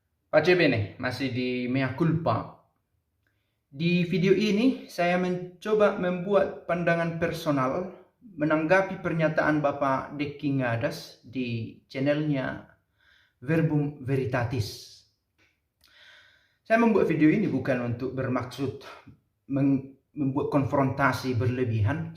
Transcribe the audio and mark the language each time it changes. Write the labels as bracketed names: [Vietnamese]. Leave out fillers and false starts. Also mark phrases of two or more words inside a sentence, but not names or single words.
[Italian] Pace bene, [Indonesian] masih di mea culpa. Di video ini saya mencoba membuat pandangan personal menanggapi pernyataan Bapak Deki Ngadas di channelnya Verbum Veritatis. Saya membuat video ini bukan untuk bermaksud membuat konfrontasi berlebihan.